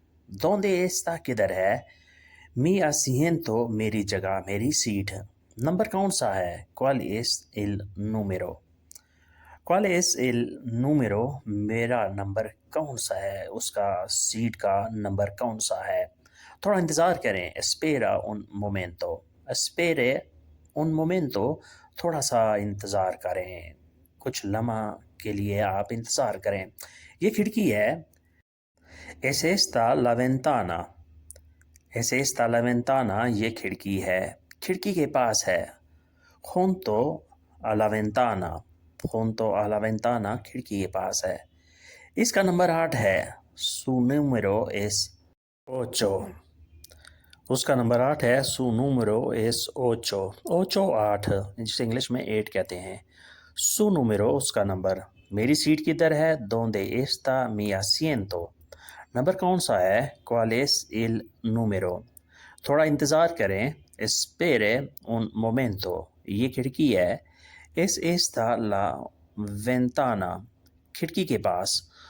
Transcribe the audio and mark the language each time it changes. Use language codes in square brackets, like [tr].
[es] ¿Dónde está [hi] किधर है? mi asiento मेरी जगह, मेरी सीट। नंबर कौन सा है? [es] ¿Cuál es el número? ¿Cuál es el número? [hi] मेरा नंबर कौन सा है, उसका सीट का नंबर कौन सा है। थोड़ा इंतज़ार करें। [es] espera un momento। espere un momento [hi] थोड़ा सा इंतज़ार करें, कुछ लम्हा के लिए आप इंतज़ार करें। ये खिड़की है। [es] es esta la ventana। [hi] es esta la ventana ये खिड़की है, खिड़की के पास है। [es] junto a la ventana। junto a la ventana [hi] खिड़की के पास है। इसका नंबर 8 है। [es] su número es 8। [hi] उसका नंबर 8 है। [es] su número es 8। [hi] 8 जिसे इंग्लिश में 8 कहते हैं। [es] su número [hi] उसका नंबर। मेरी सीट किधर है? [es] ¿Dónde está mi asiento? [hi] Number कौन सा है? [es] ¿Cuál es el número? [hi] थोड़ा इंतज़ार करें। [es] espere un momento [hi] ये खिड़की है। [es] es esta la ventana [hi] खिड़की के पास।